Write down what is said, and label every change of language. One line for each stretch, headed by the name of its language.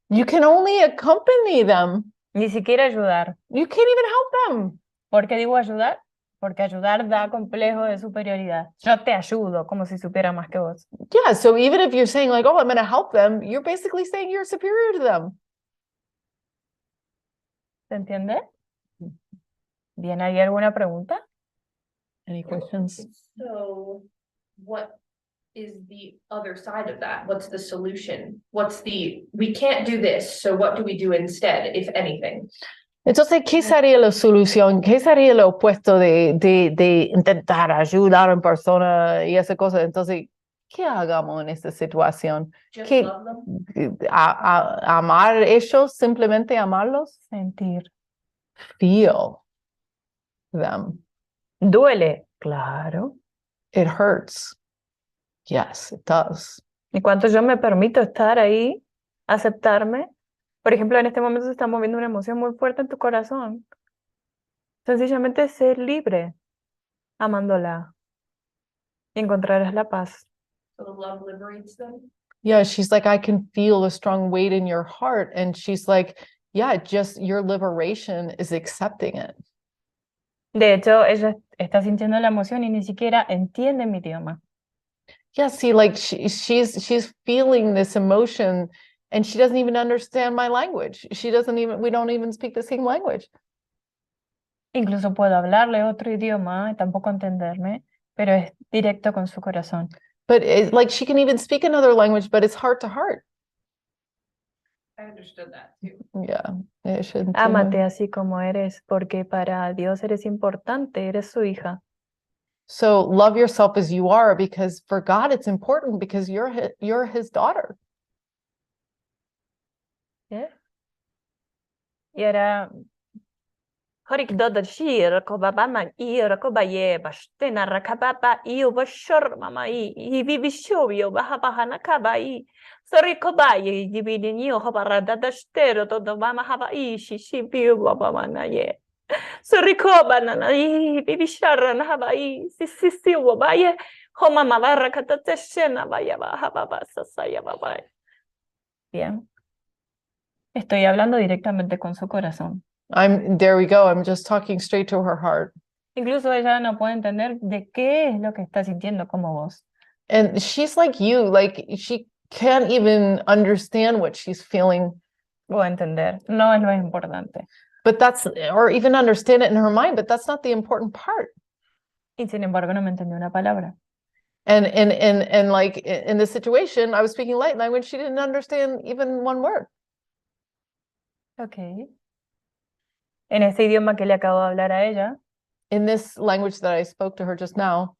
English: You can only accompany them.
Spanish: ni siquiera ayudar.
English: You can't even help them.
Spanish: ¿Por qué digo ayudar? Porque ayudar da complejo de superioridad. Yo te ayudo como si supiera más que vos.
English: Yeah, so even if you're saying like, oh, I'm going to help them, you're basically saying you're superior to them.
Spanish: ¿Se entiende? Bien, ¿hay alguna pregunta?
English: Any questions? So what is the other side of that? What's the solution? We can't do this, so what do we do instead, if anything?
Spanish: Entonces, ¿qué sería la solución? ¿Qué sería lo opuesto de intentar ayudar a una persona y esa cosa? Entonces, ¿qué hagamos en esta situación?
English: Just
Spanish: ¿Qué-
English: love them?
Spanish: Amar a ellos, simplemente amarlos? Sentir.
English: Feel them.
Spanish: ¿Duele? Claro.
English: It hurts. Yes, it does.
Spanish: Y cuanto yo me permito estar ahí, aceptarme, por ejemplo, en este momento se está moviendo una emoción muy fuerte en tu corazón. Sencillamente ser libre, amándola. encontrarás la paz.
English: So the love liberates them. Yeah, she's like, I can feel a strong weight in your heart. And she's like, yeah, just your liberation is accepting it.
Spanish: De hecho, ella está sintiendo la emoción y ni siquiera entiende mi idioma.
English: Yeah, see, like she's feeling this emotion and she doesn't even understand my language. We don't even speak the same language.
Spanish: Incluso puedo hablarle otro idioma y tampoco entenderme, pero es directo con su corazón.
English: But it's like she can even speak another language, but it's heart to heart. I understood that too. Yeah, it should.
Spanish: Ámate así como eres, porque para Dios eres importante, eres su hija.
English: So love yourself as you are, because for God it's important because you're his daughter.
Spanish: ¿Eh? Y ahora, Horik dodar shir, kobabama ir, kobaye, bashtena rakababa, iyo bashur mama i bibishobio, bahabahana kabai. Sorry kobaye, dibidinio, hobarada dashtero, todo mama haba ishi, shibiu, babamana ye. Sorry kobanana, i bibisharan habai, sisi, wabaye, homama barakata teshena, vaya bahababa, sasaya babai. Bien. Estoy hablando directamente con su corazón.
English: There we go. I'm just talking straight to her heart.
Spanish: Incluso ella no puede entender de qué es lo que está sintiendo como vos.
English: And she's like you, like she can't even understand what she's feeling.
Spanish: O entender, no es lo importante.
English: But or even understand it in her mind, but that's not the important part.
Spanish: Y sin embargo no me entendió una palabra.
English: And like in this situation, I was speaking light language, she didn't understand even one word. Ok.
Spanish: En ese idioma que le acabo de hablar a ella,
English: In this language that I spoke to her just now,